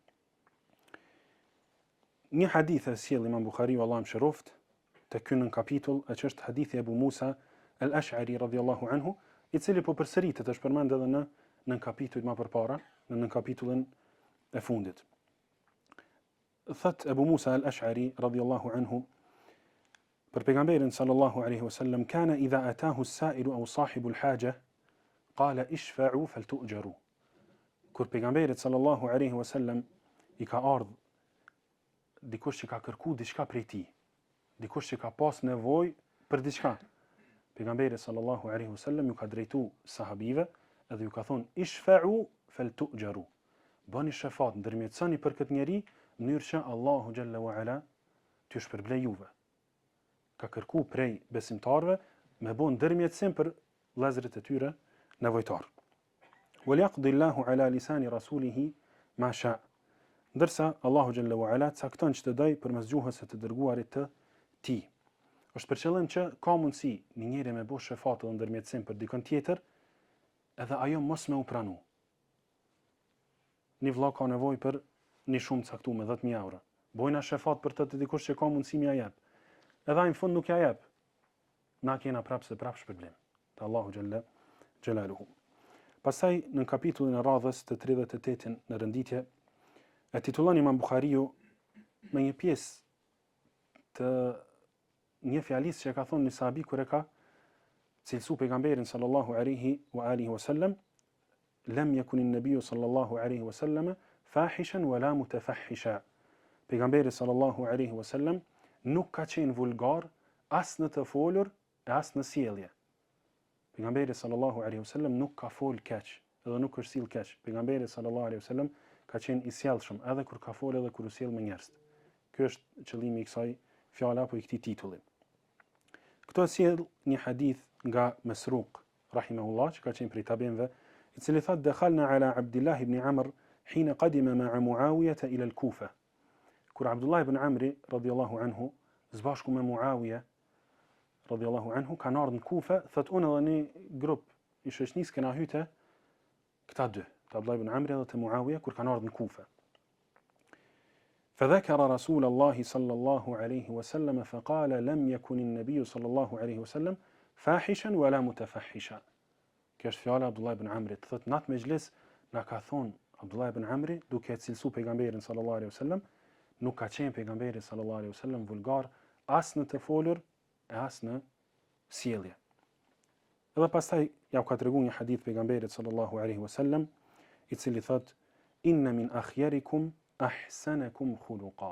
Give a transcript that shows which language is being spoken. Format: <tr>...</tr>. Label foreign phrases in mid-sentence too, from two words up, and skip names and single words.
<sq>Një hadith e sjell Imam Buhariu, Allahu mëshiroft, te ky në kapitull, që është hadithi Abu Musa al-Ash'ari</sq> <ar>رضي الله عنه,</ar> <sq>i cili po përsëritet, është përmend edhe në kapitullin më përpara, në kapitullin e fundit.</sq> <ar>Thot Abu Musa al-Ash'ari رضي الله عنه</ar> <sq>për pejgamberin</sq> <ar>صلى الله عليه وسلم: "كان إذا أتاه السائل أو صاحب الحاجة قال اشفعوا فلتؤجروا."</ar> <sq>Kur pejgamberit</sq> <ar>صلى الله عليه وسلم</ar> <sq>i ka ardhur dikush që ka kërkuar diçka prej tij, dikush që ka pas nevojë për diçka, pejgamberi</sq> <ar>صلى الله عليه وسلم</ar> <sq>ju ka drejtu sahabive edhe ju ka thonë:</sq> <ar>"اشفعوا فلتؤجروا."</ar> <sq>Bani shefat, ndërmjetësoni për këtë njeri në mënyrë që Allahu</sq> <ar>جل وعلا</ar> <sq>t'ju shpërblej juve. Ka kërku prej besimtarve me bën ndërmjetësim për vëllezërit e tyre nevojtar.</sq> <ar>وليقض الله على لسان رسوله ما شاء.</ar> <sq>Ndërsa Allahu</sq> <ar>جل وعلا</ar> <sq>cakton çdo doj përmes gjuhës së të dërguarit të tij. Është për qëllim që ka mundësi një njeri me bësh shefat dhe ndërmjetësim për dikon tjetër, edhe ajo mos me u pranu. Një vëlla ka nevojë për një shumë caktuar me 10.000 euro. Bojna shefat për të dikush që ka mundësi më ja jep. Edhe ai në fund nuk ja jep. Na kena prapë shpërblim te Allahu</sq> <ar>جل جلاله.</ar> <sq>Pastaj në kapitullin e radhës të 38 në renditje, e titullon Imam Buhariu me një pjesë të një fjalisë që ka thonë një sahabi kur e ka cilësu pejgamberin</sq> <ar>صلى الله عليه وعلى آله وسلم: "لم يكن النبي صلى الله عليه وسلم فاحشا ولا متفحشا."</ar> <sq>Pejgamberi</sq> <ar>صلى الله عليه وسلم</ar> <sq>nuk ka qenë vulgar as në të folur e as në sjellje. Pejgamberi</sq> <ar>صلى الله عليه وسلم</ar> <sq>nuk ka fol keq, edhe nuk është sill keq. Pejgamberi</sq> <ar>صلى الله عليه وسلم</ar> <sq>ka qenë i sjellshëm edhe kur ka fol edhe kur u sjell me njerëz. Ky është qëllimi i kësaj fjale apo i këtij titulli. Këto sjell një hadith nga Masruq rahimahullah, që ka qenë prej tabinëve, i cili thotë</sq> <ar>دخلنا على عبد الله بن عمرو حين قدم مع معاوية إلى الكوفة.</ar> <sq>Kur Abdullah ibn Amri</sq> <ar>رضي الله عنه</ar> <sq>zbashku me Muawiya</sq> <ar>رضي الله عنه</ar> <sq>kanë ardhur në Kufa, thotë unë edhe një grup i shoqënisë kena hyte këta dy, të Abdullah ibn Amri dhe të Muawiya kur kanë ardhur në Kufa.</sq> <ar>فذكر رسول الله صلى الله عليه وسلم فقال لم يكن النبي صلى الله عليه وسلم فاحشا ولا متفحشا.</ar> <sq>Kjo është fjala Abdullah ibn Amrit. Thot nat mejlis na ka thon Abdullah ibn Amri duke cilësu pejgamberin</sq> <ar>صلى الله عليه وسلم,</ar> <sq>nuk ka qenë pejgamberi</sq> <ar>صلى الله عليه وسلم</ar> <sq>vulgar as në të folur e as në sjellje. Edhe pastaj ja ka treguar një hadith pejgamberit</sq> <ar>صلى الله عليه وسلم</ar> <sq>i cili thot</sq> <ar>إن من أخياركم أحسنكم خلقا.</ar>